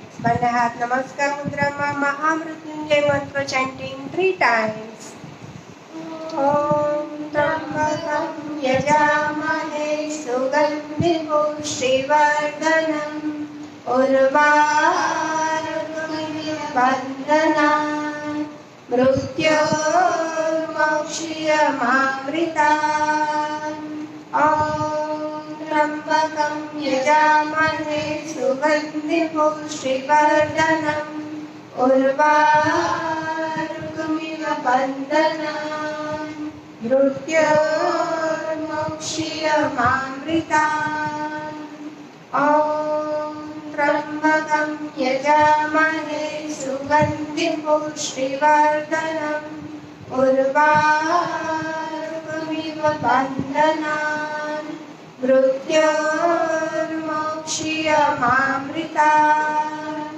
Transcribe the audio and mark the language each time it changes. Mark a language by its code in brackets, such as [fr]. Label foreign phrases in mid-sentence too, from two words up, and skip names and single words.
[gu] બંને હાથ નમસ્કાર મુદ્રામાં મહામૃત્યુંજય મંત્ર [en] chanting 3 times. [sa] ઓમ ત્રંબકં યજામહે સુગંધિં પુષ્ટિવર્ધનં ઉર્વારુકમિવ બંધનાન મૃત્યોર્મોક્ષ્યમામૃતાન. ઓમ ત્રંબકં યજામહે સુગંધિં પુષ્ટિવર્ધનં ઉર્વારુકમિવ બંધનાન मृत्योर्मोक्षीयमामृतात्। ॐ त्र्यम्बकं यजामहे सुगन्धिं पुष्टिवर्धनम् उर्वारुकमिव बन्धनान् मृत्योर्मोक्षीयमामृतात्।